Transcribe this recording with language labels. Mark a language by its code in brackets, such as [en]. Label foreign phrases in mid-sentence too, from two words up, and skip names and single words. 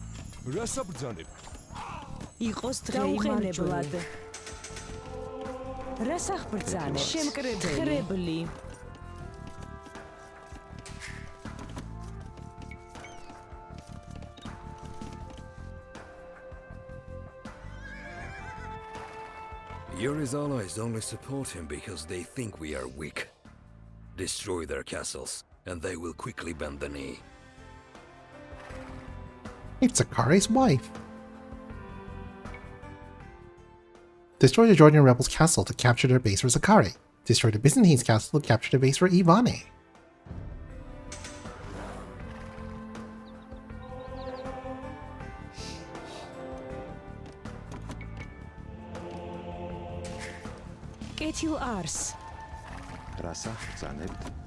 [ka] რასაბრძანებ? იყოს დღეიმარჯვად. რასახ ბრძანე? შემკრებელი. [en] Yuri's allies only support him because they think we are weak. Destroy their castles, and they will quickly bend the knee. It's Akare's wife. Destroy the Georgian rebels' castle to capture their base for Zakari. Destroy the Byzantines' castle to capture the base for Ivane. [ka] კეთილ არს. რასახ ბრძანებთ?